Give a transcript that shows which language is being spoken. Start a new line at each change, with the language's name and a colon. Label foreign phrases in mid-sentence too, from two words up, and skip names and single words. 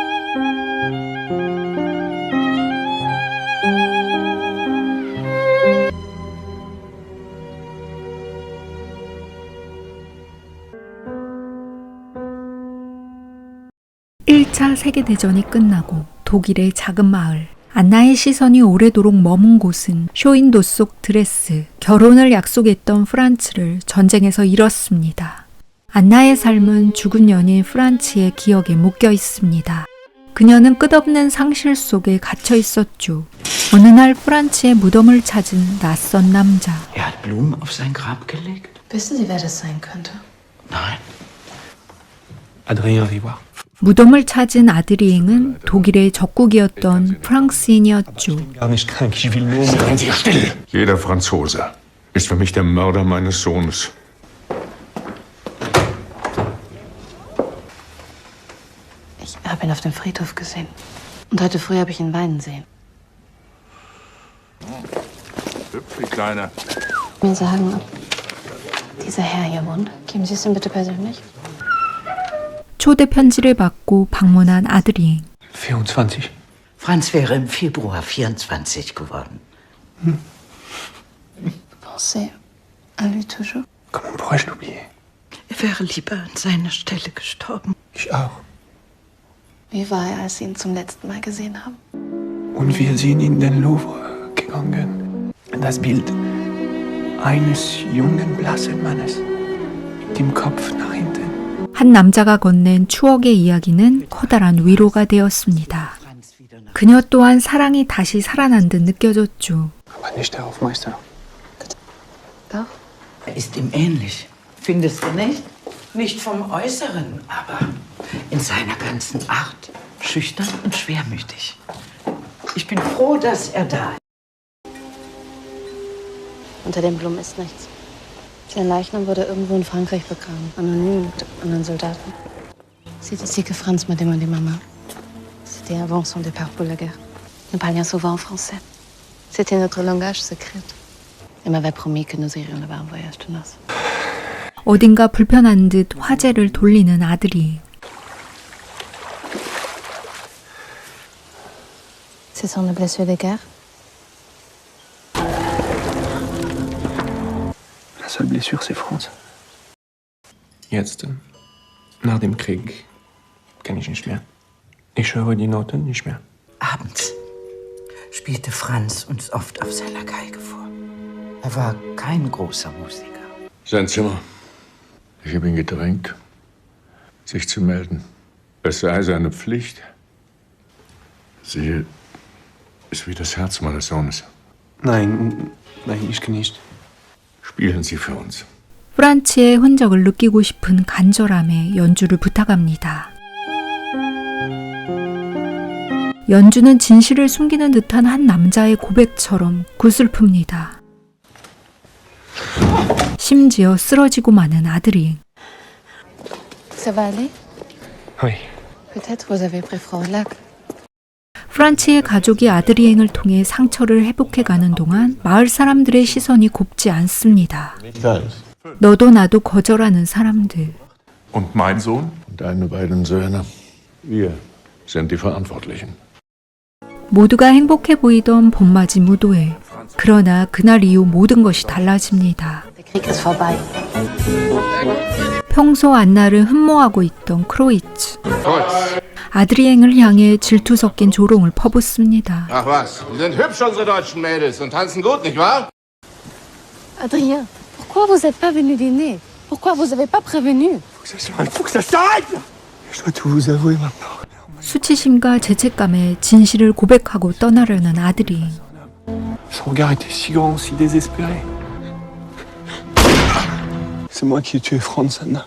Korean: (1차) 세계대전이 끝나고 독일의 작은 마을, 안나의 시선이 오래도록 머문 곳은 쇼윈도 속 드레스, 결혼을 약속했던 프란츠를 전쟁에서 잃었습니다. 안나의 삶은 죽은 연인 프란츠의 기억에 묶여 있습니다. 그녀는 끝없는 상실 속에 갇혀 있었죠. 어느 날 프란츠의 무덤을 찾은 낯선 남자.
German: hat Blumen auf sein Grab gelegt? Wissen Sie, wer das sein könnte? Nein. Adrien Rivoire.
Korean: 무덤을 찾은 아드리eng은 독일의 적국이었던 프랑스인이었죠.
German: Gar nicht krank, ich will nur... Seien Sie still! Jeder Franzose ist für mich der Mörder meines Sohnes. Ich habe ihn auf dem Friedhof gesehen. Und heute früh habe ich ihn weinen sehen. Hübsch, die Kleine. Mir sagen, ob dieser Herr hier wohnt. Geben Sie es ihm bitte persönlich?
Korean: 초대 편지를 받고 방문한 아드리eng.
German: 24. Franz wäre im Februar 24 geworden.
French: Pensez à lui toujours. Comment pourrais-je l'oublier?
German: Er wäre lieber an seiner Stelle gestorben. Ich auch. Wie war er, als Sie ihn zum letzten Mal gesehen haben? Und wir sind in den Louvre gegangen. Das Bild eines jungen, blassen Mannes mit dem Kopf nach hinten.
Korean: 한 남자가 건넨 추억의 이야기는 커다란 위로가 되었습니다. 그녀 또한 사랑이 다시 살아난 듯 느껴졌죠.
German: Aber nicht der Hofmeister. Doch. Er ist ihm ähnlich. Findest du nicht? Nicht vom Äußeren, aber in seiner ganzen Art. Schüchtern und schwermütig. Ich bin froh, dass er da ist. Unter den Blumen ist nichts. Sein Leichnam wurde irgendwo in Frankreich begraben. Anonym mit anderen Soldaten.
French: C'est ici que Franz m'a demandé maman. C'était avant son départ pour la guerre. Nous parlions souvent en français. C'était notre langage secret. Il m'avait promis que nous irions là-bas en voyage de noces.
Korean: 어딘가 불편한 듯 화제를 돌리는 아들이.
French: Ce sont les blessures de guerre? La seule blessure, c'est Franz.
German: Jetzt, nach dem Krieg, kann ich nicht mehr. Ich höre die Noten nicht mehr. Abends spielte Franz uns oft auf seiner Geige vor. Er war kein großer Musiker. Sein Zimmer. Ich habe ihn gedrängt, sich zu melden. Es sei seine Pflicht. Sie ist wie das Herz meines Sohnes. Nein, ich nicht. Spielen Sie für uns.
Korean: 프란츠의 흔적을 느끼고 싶은 간절함에 연주를 부탁합니다. 연주는 진실을 숨기는 듯한 한 남자의 고백처럼 구슬픕니다. 심지어 쓰러지고 마는 아드리eng.
French: Ça va aller? Oui. Peut-être vous avez pris froid au lac.
Korean: 프란츠의 가족이 아드리eng을 통해 상처를 회복해가는 동안 마을 사람들의 시선이 곱지 않습니다. 너도 나도 거절하는 사람들.
German: Und mein Sohn? Deine beiden Söhne. Wir sind die Verantwortlichen.
Korean: 모두가 행복해 보이던 봄맞이 무도회. 그러나 그날 이후 모든 것이 달라집니다.
German: Der Krieg ist vorbei.
Korean: 평소 안나를 흠모하고 있던 크로이츠. 아드리eng을 향해 질투 섞인 조롱을 퍼붓습니다.
German: Ach was, die sind hübsch, unsere deutschen Mädels, und tanzen gut, nicht wahr?
French: Adrien, pourquoi vous n'êtes pas venu dîner? Pourquoi vous n'avez pas prévenu? Il faut que ça s'arrête! Je dois tout vous avouer maintenant.
Korean: 수치심과 죄책감에 진실을 고백하고 떠나려는 아드리eng.
French: Son regard était si grand, si désespéré. C'est moi qui ai tué Franz, Anna.